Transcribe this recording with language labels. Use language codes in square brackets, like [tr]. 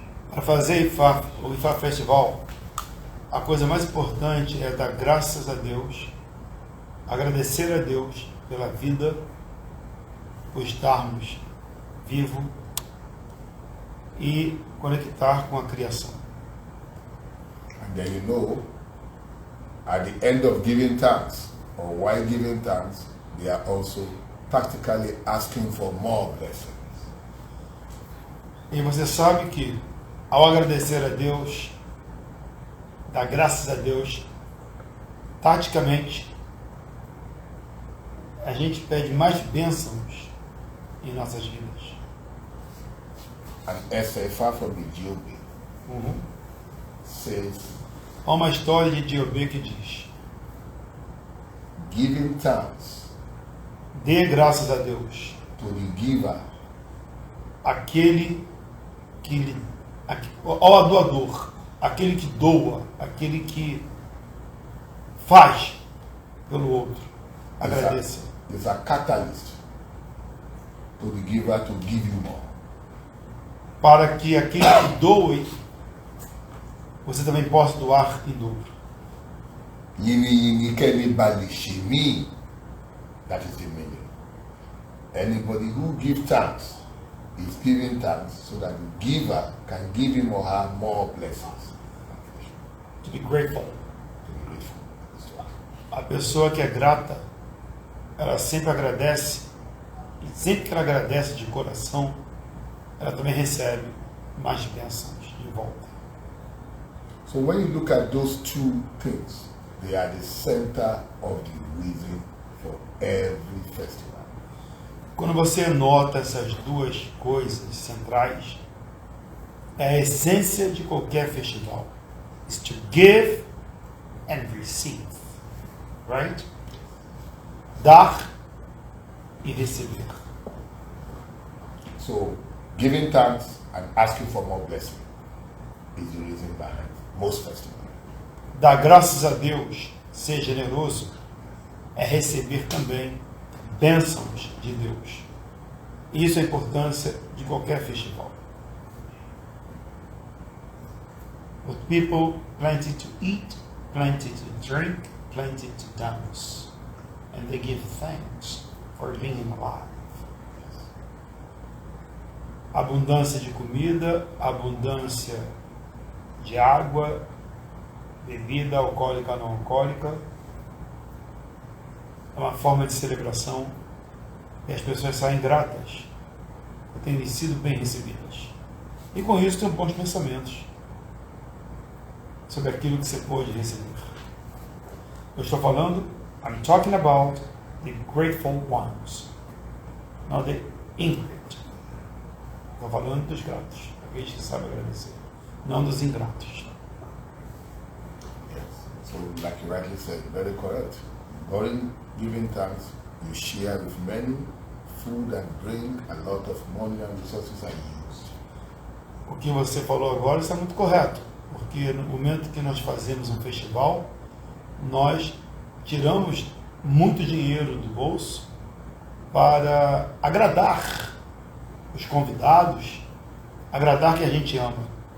[pt] Para fazer o Ifá Festival, a coisa mais importante é dar graças a Deus, agradecer a Deus pela vida, por estarmos vivos e conectar com a criação. [en] And then you know, at the end of giving thanks, or while giving thanks, they are also practically asking for more blessings. [pt] E você sabe que, ao agradecer a Deus, dar graças a Deus, taticamente, a gente pede mais bênçãos em nossas vidas. [en] And SFA from the GOB says, [pt] Há uma história de Diobê que diz: [en] giving thanks [pt] dê graças a Deus, [en] to the giver [pt] aquele que ao doador, aquele que doa, aquele que faz pelo outro. Agradeça. [en] is a catalyst to the giver to give you more. [pt] Para que aquele que doe, você também possa doar em dobro. [yo] Yini yini keni bali shimi. [en] That is the meaning. Anybody who gives thanks is giving thanks so that the giver can give him or her more blessings. To be grateful. To be grateful. [pt] A pessoa que é grata, ela sempre agradece, e sempre que ela agradece de coração, ela também recebe mais bênçãos de volta. [en] So when you look at those two things, they are the center of the reason for every festival. [pt] Quando você nota essas duas coisas centrais, é a essência de qualquer festival. [en] Is to give and receive. Right? [pt] Dar e receber. [en] So giving thanks and asking for more blessing is the reason behind most festivals. [pt] Dar graças a Deus, ser generoso, é receber também bênçãos de Deus. Isso é a importância de qualquer festival. [en] With people, plenty to eat, plenty to drink, plenty to dance. And they give thanks for being alive. [pt] Abundância de comida, abundância de água, bebida alcoólica ou não alcoólica. É uma forma de celebração e as pessoas saem gratas por terem sido bem recebidas. E com isso tem bons pensamentos sobre aquilo que você pôde receber. Eu estou falando, [en] I'm talking about the grateful ones, not the ingrateful. [pt] Estou falando dos gratos, aqueles que sabem agradecer, não dos ingratos. [en] Yes. So like you rightly said, very correct. During giving thanks, you share with many, food and drink, a lot of money and resources are used. [pt] O que você falou agora está muito correto. Porque no momento que nós fazemos um festival, nós tiramos muito dinheiro do bolso para agradar os convidados, agradar quem a gente ama.